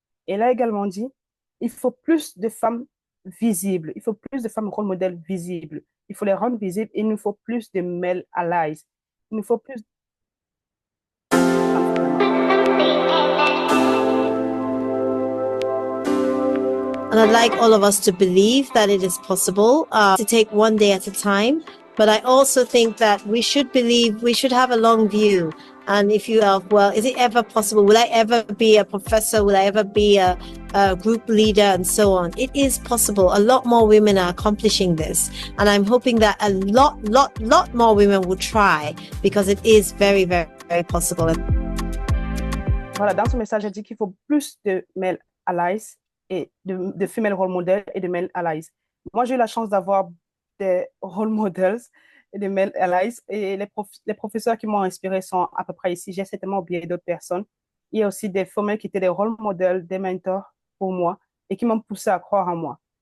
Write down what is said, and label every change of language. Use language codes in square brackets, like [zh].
[fr] Et là également dit, il faut plus de femmes visibles, il faut plus de femmes rôle modèles visibles, il faut les rendre visibles, il nous faut plus de male allies, il nous faut plus africains. [en] And I'd like all of us to believe that it is possible to take one day at a time. But I also think that we should believe, we should have a long view. And if you are, well, is it ever possible? Will I ever be a professor? Will I ever be a group leader and so on? It is possible. A lot more women are accomplishing this. And I'm hoping that a lot more women will try because it is very, very, very possible. [fr] Voilà, dans ce message, elle dit qu'il faut plus de male allies et de female role models et de male allies. Moi, j'ai eu la chance d'avoir des role models et des male allies et les professeurs qui m'ont inspiré sont à peu près ici. J'ai certainement oublié d'autres personnes. Il y a aussi des femmes qui étaient des role models, des mentors pour moi et qui m'ont poussé à croire en moi.